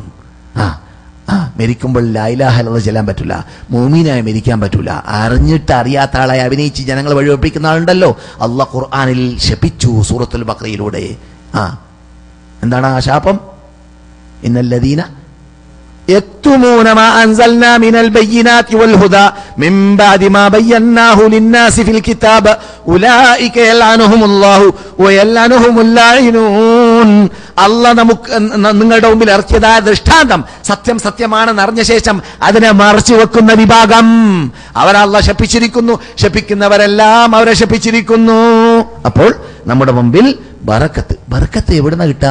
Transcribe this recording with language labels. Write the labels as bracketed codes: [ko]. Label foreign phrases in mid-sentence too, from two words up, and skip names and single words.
[ml] മരിക്കുമ്പോൾ [ar] لا إله إلا الله [ml] ചൊല്ലാൻ പറ്റൂല, മുഅ്മിനായി മരിക്കാൻ പറ്റൂല. അറിഞ്ഞിട്ട് അറിയാത്ത ആളായി അഭിനയിച്ച് ജനങ്ങൾ വഴിവെപ്പിക്കുന്ന ആളുണ്ടല്ലോ, അള്ളാഹ് ഖുർആനിൽ ശപിച്ചു സൂറത്തുൽ ബഖറയിലൂടെ. എന്താണ് ആ ശാപം? [ar] ഇന്നല്ലദീന يكتمون ما أنزلنا من البينات والهدى من بعد ما بيناه للناس في الكتاب أولئك يلعنهم الله ويلعنهم اللاعنون. [ml] അള്ളാഹ് നിങ്ങളുടെ മുമ്പിൽ ഇറക്കിയതായ ദൃഷ്ടാന്തം സത്യം സത്യമാണെന്ന് അറിഞ്ഞ ശേഷം അതിനെ മറച്ചു വെക്കുന്ന വിഭാഗം അവരെ അള്ളാഹ് ശപിച്ചിരിക്കുന്നു. ശപിക്കുന്നവരെല്ലാം അവരെ ശപിച്ചിരിക്കുന്നു. അപ്പോൾ നമ്മുടെ മുമ്പിൽ ബറക്കത്ത് എവിടുന്ന കിട്ടുക?